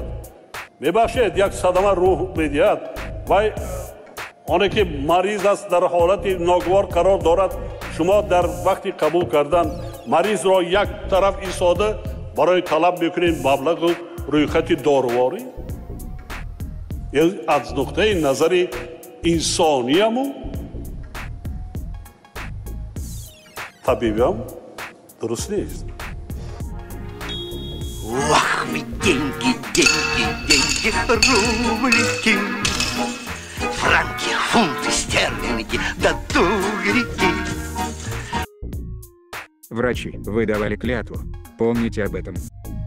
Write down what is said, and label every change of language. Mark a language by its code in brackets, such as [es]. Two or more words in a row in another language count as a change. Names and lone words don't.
[tg] мебахшед, як садама рӯҳ медиҳад вай оне ки мариз аст дар ҳолати ногувор қарор дорад, шумо дар вақти қабул кардан маризро як тараф истода барои талаб мекунед маблағу рӯйхати доруворӣ. аз нуқтаи назари инсонияму табибиам дуруст нест. [ru] Ох, мы деньги, деньги, деньги, рублики, франки, фунты, стерлинги, да тугрики. Врачи, вы давали клятву. Помните об этом.